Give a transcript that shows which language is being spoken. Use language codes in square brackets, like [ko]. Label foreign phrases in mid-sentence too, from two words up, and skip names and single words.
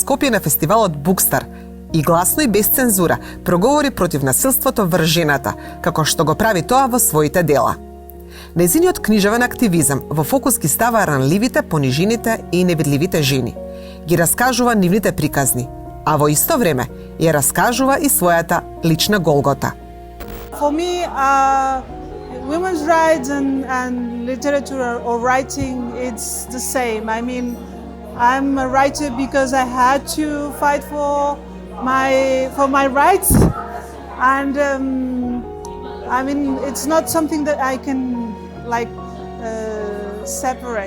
[mk] Скопје на фестивалот Букстар и гласно и без цензура проговори против насилството врз жената, како што го прави тоа во своите дела. Нејзиниот книжевен активизам во фокус ги става ранливите, понижените и невидливите жени. Ги раскажува нивните приказни, а во исто време ја раскажува и својата лична голгота. [en] For me, women's rights and literature or writing, it's the same. I mean, I'm a writer because I had to fight for my rights, and I mean, it's not something that I can separate.